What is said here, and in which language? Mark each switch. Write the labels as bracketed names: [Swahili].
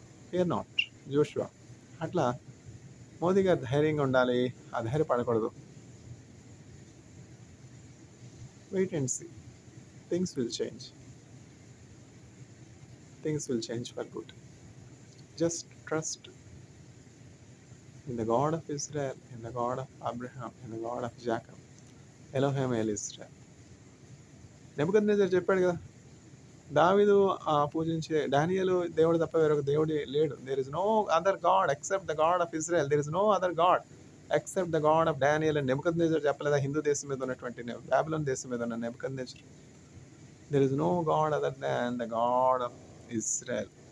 [English] fear not, [Telugu] Joshua. అట్లా మోదీ గారు ధైర్యంగా ఉండాలి, అధైర్యపడకూడదు. [English] Wait and see, things will change for good. Just trust in the God of Israel, in the God of Abraham, in the God of Jacob. [Hebrew] Elohim El Israel. [Telugu] Nebuchadnezzar చెప్పాడు కదా, దావీదు పూజించే దానియేలు దేవుడు తప్ప వేరొక దేవుడు లేడు. [English] There is no other God except the God of Israel. There is no other God except the God of Daniel [Telugu] అని నెబుకద్నెజర్ చెప్పలేదా? హిందూ దేశం మీద ఉన్నటువంటి, బాబిలోన్ దేశం మీద ఉన్న Nebuchadnezzar. [English] There is no God other than the God of Israel.